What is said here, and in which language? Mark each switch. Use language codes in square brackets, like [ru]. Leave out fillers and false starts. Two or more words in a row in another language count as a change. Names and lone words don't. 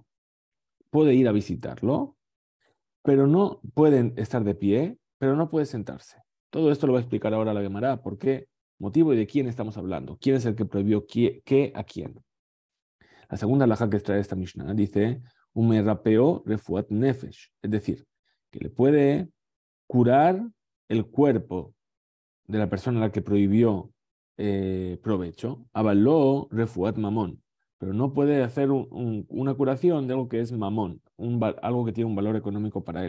[es] Puede ir a visitarlo, pero no pueden estar de pie, pero no puede sentarse. Todo esto lo va a explicar ahora la Gemara, por qué motivo y de quién estamos hablando. ¿Quién es el que prohibió qué a quién? La segunda alajá que trae esta Mishnah dice: [he] ומרפאהו רפואת נפש, [es] es decir, que le puede curar el cuerpo de la persona a la que prohibió provecho. [he] אבל לא רפואת ממון, [es] pero no puede hacer una curación de algo que es mamón, algo que tiene un valor económico para él.